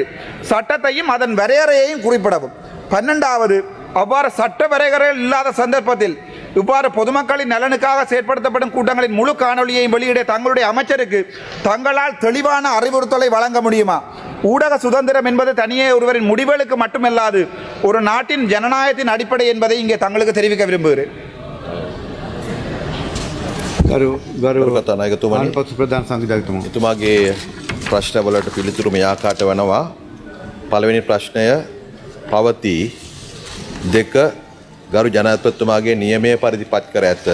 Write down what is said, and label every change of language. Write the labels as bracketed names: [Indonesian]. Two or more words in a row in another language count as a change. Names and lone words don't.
[Tamil] சட்டத்தையும் அதன் வரையறையையும் குறிப்பிடவும். 12வது, அவ்வாறு சட்ட வரையறைகள் இல்லாத சந்தர்ப்பத்தில் இவ்வாறு பொதுமக்களின் நலனுக்காக செயற்படுத்தப்படும் கூட்டங்களின் முழு காணொலியையும் வெளியிட தங்களுடைய அமைச்சருக்கு தங்களால் தெளிவான அறிவுறுத்தலை வழங்க முடியுமா? ஊடக சுதந்திரம் என்பது தனியே ஒருவரின் முடிவுகளுக்கு மட்டுமல்லாது ஒரு நாட்டின் ஜனநாயகத்தின் அடிப்படை என்பதை இங்கே தங்களுக்கு தெரிவிக்க விரும்புகிறேன். [Sinhala] එතුමාගේ ප්‍රශ්නවලට පිළිතුරු මේ ආකාරයට වෙනවා. පළවෙනි ප්‍රශ්නය පවතී. 2 ගරු ජනාධිපතිතුමාගේ නියමයේ පරිදි පත් කර ඇත.